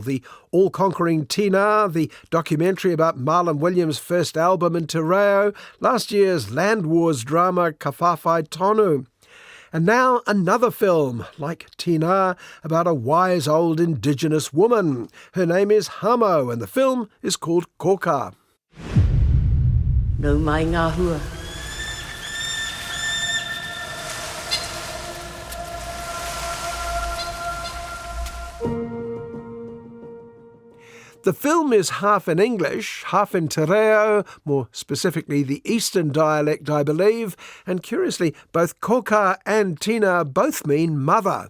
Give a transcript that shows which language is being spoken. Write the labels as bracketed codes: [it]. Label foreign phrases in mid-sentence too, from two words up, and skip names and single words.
[en] The all-conquering Tina, the documentary about Marlon Williams' first album in Te Reo, last year's Land Wars drama Ka Whawhai Tonu. And now another film, like Tina, about a wise old indigenous woman. Her name is Hamo, and the film is called Kōkā. [mi] No mai ngā hua. [en] The film is half in English, half in Te Reo, more specifically the Eastern dialect, I believe, and curiously, both Kōkā and Tina both mean mother.